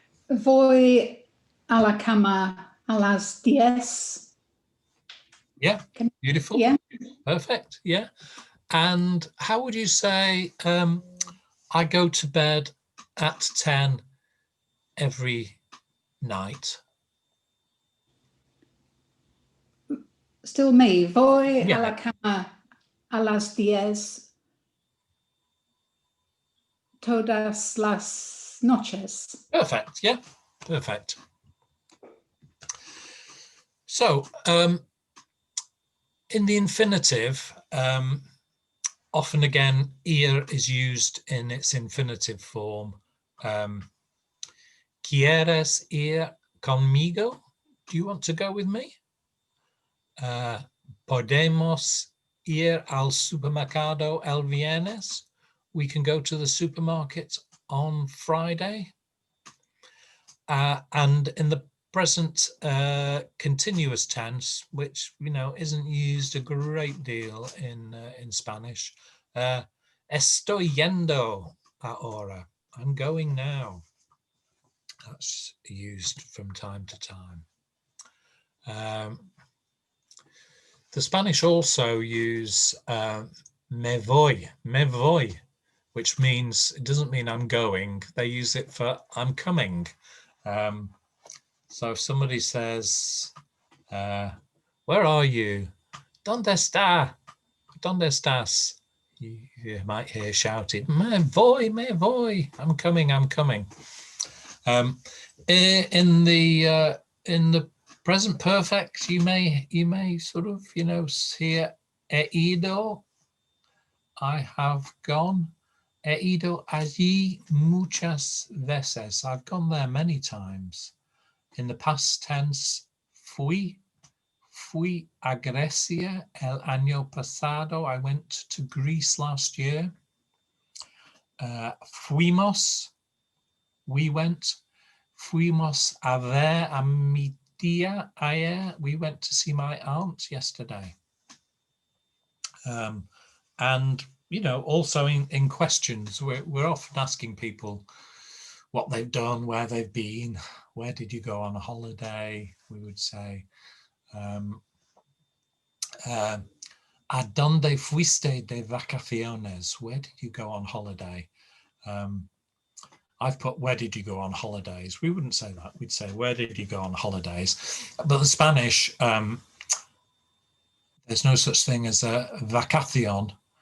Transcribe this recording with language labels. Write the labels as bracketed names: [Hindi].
[Spanish] Voy a la cama a las 10. [English] Yeah, beautiful. Yeah. Perfect. Yeah. And how would you say I go to bed at 10 every night? Still me. Voy Yeah. [Spanish] a la cama a las 10 todas las noches. [English] Perfect. Yeah. Perfect. So in the infinitive, often again, ir is used in its infinitive form. [Spanish] ¿Quieres ir conmigo? [English] Do you want to go with me? [Spanish] Podemos ir al supermercado el viernes? [English] We can go to the supermarket on Friday. And in the present continuous tense, which isn't used a great deal in Spanish, [Spanish] estoy yendo ahora. [English] I'm going now. That's used from time to time. The Spanish also use [Spanish] me voy, [English] which means, it doesn't mean I'm going. They use it for I'm coming. So if somebody says, where are you? [Spanish] ¿Dónde está? ¿Dónde estás? [English] You might hear shouted, [Spanish] me voy, [English] I'm coming. In the Present perfect, you may sort of, you know, hear [Spanish] he ido. [English] I have gone. [Spanish] He ido allí muchas veces. [English] I've gone there many times. In the past tense, [Spanish] fui a Grecia el año pasado. [English] I went to Greece last year. [Spanish] Fuimos, [English] we went. [Spanish] Fuimos a ver a mi tía ayer. [English] We went to see my aunt yesterday. And, you know, also in questions, we're often asking people what they've done, where they've been, where did you go on a holiday? We would say, [Spanish] ¿a dónde fuiste de vacaciones? [English] Where did you go on holiday? I've put, where did you go on holidays? We wouldn't say that. We'd say, where did you go on holidays? But the Spanish, there's no such thing as a vacación.